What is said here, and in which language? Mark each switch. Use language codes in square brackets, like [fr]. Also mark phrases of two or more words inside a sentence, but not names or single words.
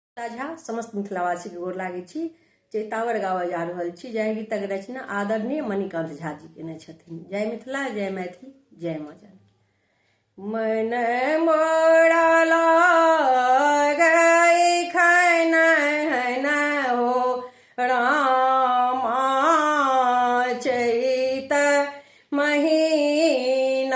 [mai] झा समस्त मिथिलावासी के गोर लागे छी। चैतावर गावल जा रहल छी। जय गीतक रचना आदरणीय मणिकांत झा जी केने छथिन। जय मिथिला, जय मैथिली, जय माँ जानकी। मन मोरा लागै खनन हो रामा, चैत महीना।